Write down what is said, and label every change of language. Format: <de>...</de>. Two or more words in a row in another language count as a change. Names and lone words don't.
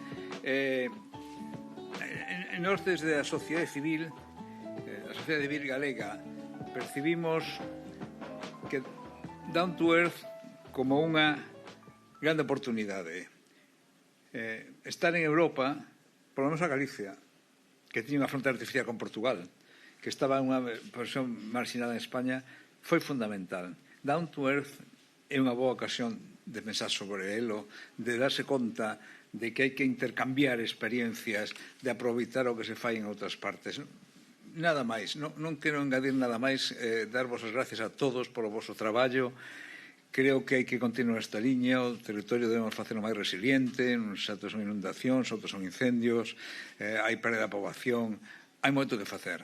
<gl>Nós desde a sociedade civil galega, percibimos que Down to Earth como unha grande oportunidade. Estar en Europa,</gl> <es>por lo menos</es> <gl>a Galicia, que tiña unha fronteira artificial con Portugal, que estaba en unha posición marxinada en España, foi fundamental. Down to Earth é unha boa ocasión de pensar sobre elo, de darse conta de que hai que intercambiar experiencias, de aproveitar o que se fai en outras partes. Nada máis, non quero engadir nada máis, darvos as gracias a todos polo vosso traballo. Creo que hai que continuar esta liña, o territorio debemos facelo máis resiliente, uns atos son inundacións, outros son incendios, hai perda da poboación, hai moito que facer.</gl>